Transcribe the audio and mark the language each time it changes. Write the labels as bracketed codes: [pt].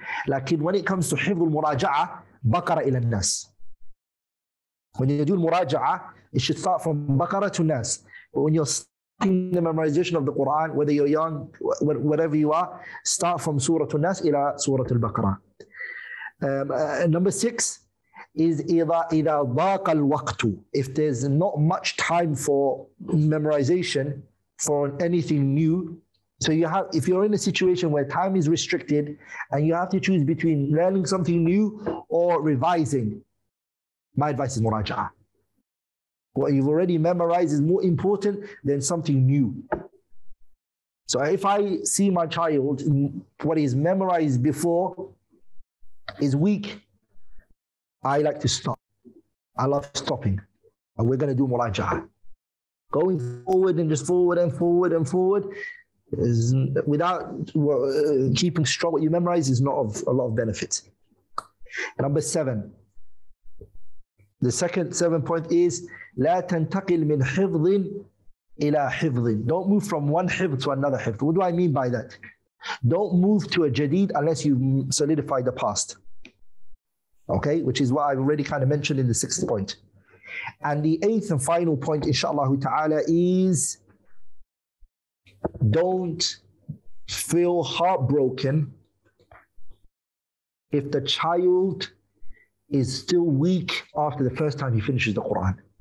[en] Like when it comes to Hifdhul Muraja'ah, Baqarah ila An-Nas. When you do Muraja'ah, it should start from Baqarah to Nas. But when you're starting the memorization of the Qur'an, whether you're young, whatever you are, start from Surah An-Nas ila Surah Al-Baqarah. Number 6 is [ar] إذا ضاق الوقت. [en] If there's not much time for memorization for anything new, so if you're in a situation where time is restricted and you have to choose between learning something new or revising, my advice is muraja'ah. What you've already memorized is more important than something new. So if I see my child, what he's memorized before is weak, I like to stop. I love stopping. And we're going to do muraja'ah. Going forward and just forward and forward and forward, is, without keeping strong what you memorize, is not of a lot of benefit. Number 7. The second 7 point is [ar] لا تنتقل من حفظ إلى حفظ. [en] Don't move from one hifz to another hifz. What do I mean by that? Don't move to a jadid unless you solidify the past. Okay, which is what I've already kind of mentioned in the 6th point. And the 8th and final point, inshallah ta'ala, is don't feel heartbroken if the child is still weak after the first time he finishes the Qur'an.